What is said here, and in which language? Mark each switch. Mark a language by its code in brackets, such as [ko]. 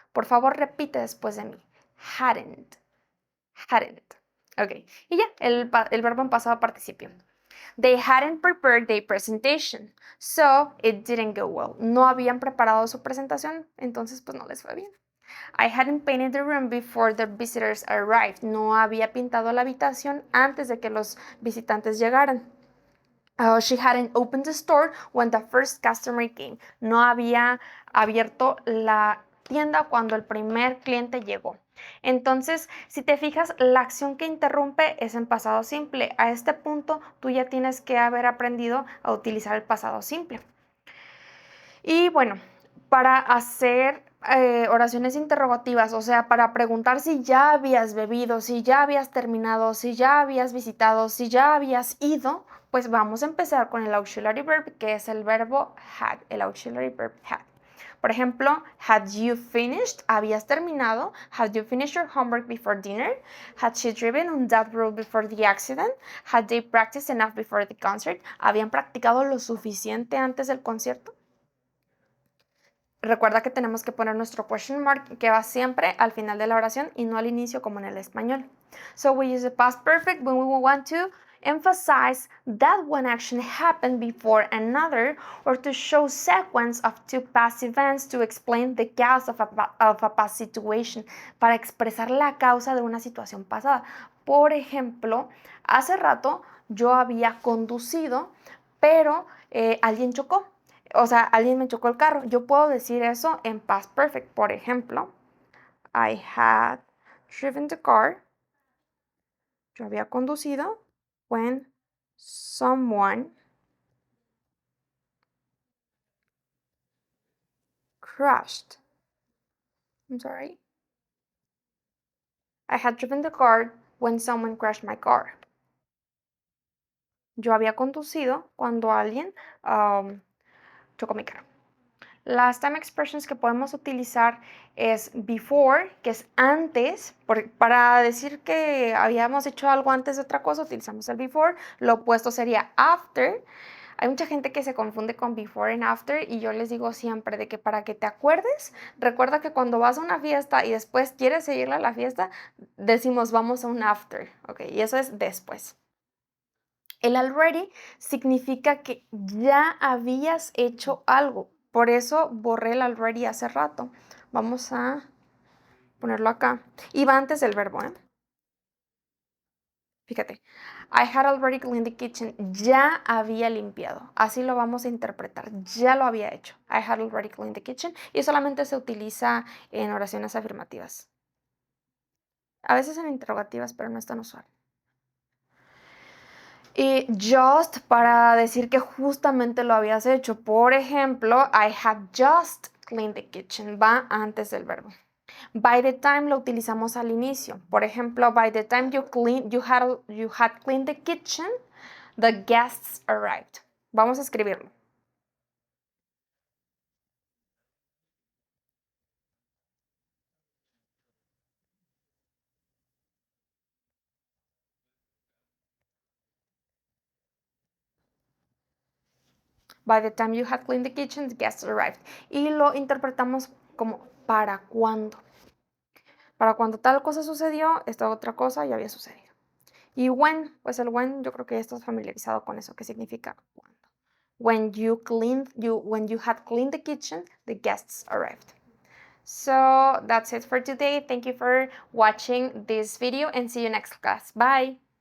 [es] Por favor, repite después de mí. Hadn't. Hadn't. Ok. Y ya, el verbo en pasado participio. [en] They hadn't prepared their presentation, so it didn't go well. [es] No habían preparado su presentación, entonces pues no les fue bien. [en] I hadn't painted the room before the visitors arrived. [es] No había pintado la habitación antes de que los visitantes llegaran. [en] She hadn't opened the store when the first customer came. [es] No había abierto la tienda cuando el primer cliente llegó. Entonces, si te fijas, la acción que interrumpe es en pasado simple. A este punto, tú ya tienes que haber aprendido a utilizar el pasado simple. Y bueno, para hacer oraciones interrogativas, o sea, para preguntar si ya habías bebido, si ya habías terminado, si ya habías visitado, si ya habías ido, pues vamos a empezar con el auxiliary verb, que es el verbo had, el auxiliary verb had. Por ejemplo, [en] had you finished? [es] ¿Habías terminado? [en] Had you finished your homework before dinner? Had she driven on that road before the accident? Had they practiced enough before the concert? [es] ¿Habían practicado lo suficiente antes del concierto? Recuerda que tenemos que poner nuestro question mark que va siempre al final de la oración y no al inicio como en el español. [en] So we use the past perfect when we want to emphasize that one action happened before another, or to show sequence of two past events to explain the cause of a past situation, [es] para expresar la causa de una situación pasada. Por ejemplo, hace rato yo había conducido, pero alguien chocó. O sea, alguien me chocó el carro. Yo puedo decir eso en past perfect. Por ejemplo, [en] I had driven the car. [es] Yo había conducido [en] when someone crashed. I'm sorry. I had driven the car when someone crashed my car. [es] Yo había conducido cuando alguien chocó mi carro. Las time expressions que podemos utilizar es before, que es antes. Para decir que habíamos hecho algo antes de otra cosa, utilizamos el before. Lo opuesto sería after. Hay mucha gente que se confunde con before and after, y yo les digo siempre de que para que te acuerdes, recuerda que cuando vas a una fiesta y después quieres seguirle a la fiesta, decimos vamos a un after, ¿ok? Y eso es después. El already significa que ya habías hecho algo. Por eso borré el already hace rato. Vamos a ponerlo acá. Y va antes del verbo, ¿eh? Fíjate. [en] I had already cleaned the kitchen. [es] Ya había limpiado. Así lo vamos a interpretar. Ya lo había hecho. [en] I had already cleaned the kitchen. [es] Y solamente se utiliza en oraciones afirmativas. A veces en interrogativas, pero no es tan usual. Y just para decir que justamente lo habías hecho. Por ejemplo, [en] I had just cleaned the kitchen. [es] Va antes del verbo. By the time lo utilizamos al inicio. Por ejemplo, [en] by the time you had cleaned the kitchen, the guests arrived. [es] Vamos a escribirlo. [en] By the time you had cleaned the kitchen, the guests arrived. [es] Y lo interpretamos como para cuándo. Para cuando tal cosa sucedió, esta otra cosa ya había sucedido. Y when, pues el when yo creo que ya estás familiarizado con eso, que significa cuando. [en] When you had cleaned the kitchen, the guests arrived. So that's it for today. Thank you for watching this video and see you next class. Bye.